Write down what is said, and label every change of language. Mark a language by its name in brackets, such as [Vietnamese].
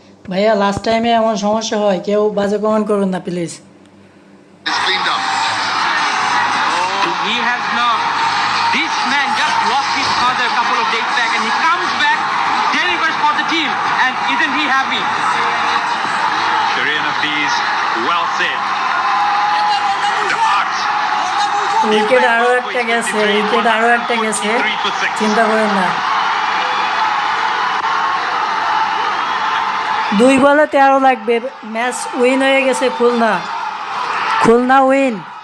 [Bangla] ভাইয়া লাস্ট টাইমে এমন সমস্যা হয়, কেউ বাজে কমেন্ট করবেন না please. [English] He has now. This man just lost his father a couple of days back, and he comes back, delivers for the team, and isn't he happy? Sharian Hafiz, well said. Dart. [Bangla] Wicket আরো একটা গেছে, wicket আরো একটা গেছে, চিন্তা করেন না। 2 বলে 13 লাগবে, ম্যাচ উইন হয়ে গেছে খুলনা, খুলনা উইন।